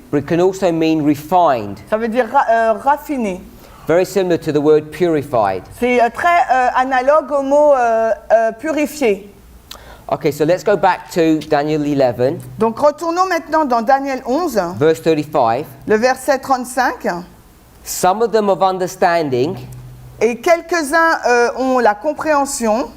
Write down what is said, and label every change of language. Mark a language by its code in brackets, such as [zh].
[en] but it can also mean refined. [fr] ça veut dire raffiné. [en] Very similar to the word purified. [fr] C'est très analogue au mot purifié. [en] Okay, so let's go back to Daniel 11, [fr] Donc retournons maintenant dans Daniel 11, [en] verse 35. [fr] le verset 35. [en] Some of them of understanding. [fr] Et quelques-uns ont la compréhension.